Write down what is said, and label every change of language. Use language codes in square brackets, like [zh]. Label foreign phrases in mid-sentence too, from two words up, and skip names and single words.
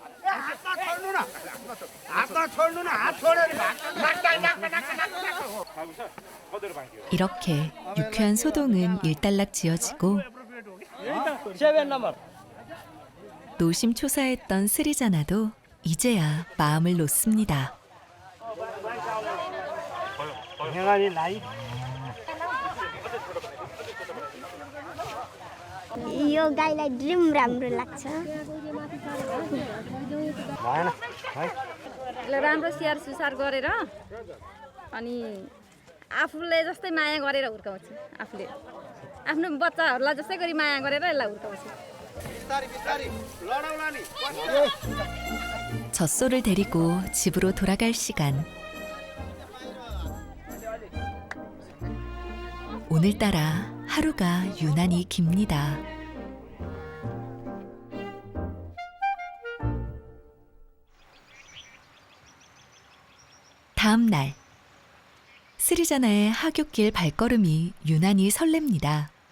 [ko] 이렇게 유쾌한 소동은 일단락 지어지고 노심초사했던 스리자나도 이제야 마음을 놓습니다. [ne] यो गाईलाई ड्रिम राम्रो लाग्छ राम्रो स्याहार सुसार गरेर अनि आफूले जस्तै माया गरेर हुर्काउँछ आफूले आफ्नो बच्चाहरूलाई जस्तै गरी माया गरेर यसलाई हुर्काउँछ [ko] 젖소를 데리고 집으로 돌아갈 시간. 오늘따라 하루가 유난히 깁니다. 다음 날, 스리자나의 하굣길 발걸음이 유난히 설렙니다.